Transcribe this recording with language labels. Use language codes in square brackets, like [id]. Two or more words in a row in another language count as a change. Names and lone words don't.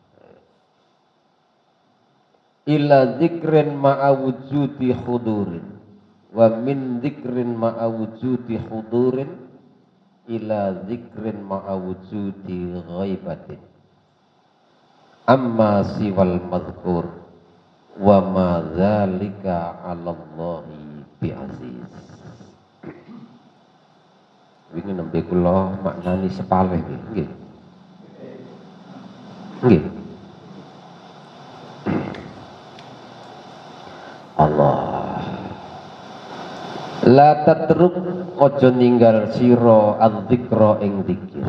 [ar] إلى ذكر مع وجود حضور، ومن ذكر مع وجود حضور إلى ذكر مع وجود غيبة. أما سوى المذكور وما ذلك على الله بعزيز. [jv] Wingi nembe kula maknani sepalih nggih. Nggih. Allah. [ar] لا تترك [jv] ojo ninggal sira adzikra ing zikir.